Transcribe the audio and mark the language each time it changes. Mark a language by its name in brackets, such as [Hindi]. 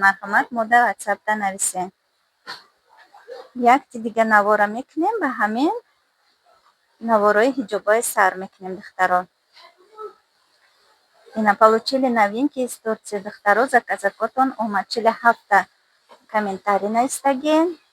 [Tajik] Марҳамат, мо дар WhatsApp-да нависем. Якти дига навора мекунем, ба ҳамин навораи ҳиҷобҳои сар мекунем, духтаро. [Russian] Ина получили новинки из Турции, духтаро. [Tajik] Заказакотон омад. [Russian] 47 комментарий на Instagram.